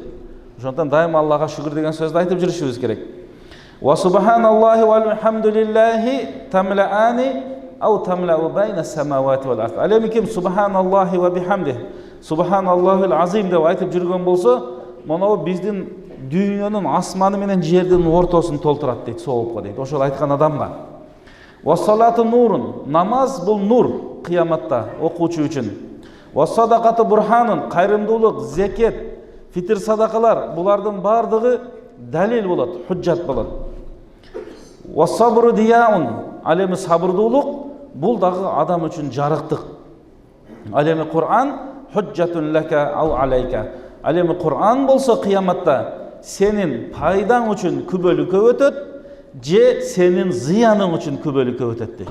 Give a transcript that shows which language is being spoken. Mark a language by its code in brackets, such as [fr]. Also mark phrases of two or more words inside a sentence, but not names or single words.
[ky] Ошондон дайым Аллага шүгүр деген сөздү айтып жүрүшүбүз керек. [ar] "وسبحان الله والحمد لله تملآن أو تملأ بين السماوات والأرض." [ky] Ал эми ким [ar] سبحان الله وبحمده، سبحان الله العظيم [ky] деп айтып жүргөн болсо, монобу биздин дүйнөнүн асманы менен жердин ортосун толтурат дейт, соопко дейт. Ошол айткан адамга. [ar] "والصلاة نور." [ky] Намаз бул нур кыяматта окуучу үчүн. [ar] "والصدقة برهان." [ky] Кайрымдуулук, зекет, фитир садакалар булардын бардыгы далил болот, худжат болот. [ar] "والصبر ضياء." [ky] Ал эми сабырдуулук бул дагы адам үчүн жарыктык. Ал эми [ar] القرآن حجة لك أو عليك. [ky] Ал эми Кур'ан болсо кыяматта сенин пайдаң үчүн күбөлүккө өтөт, же сенин зыяның үчүн күбөлүккө өтөт дейт.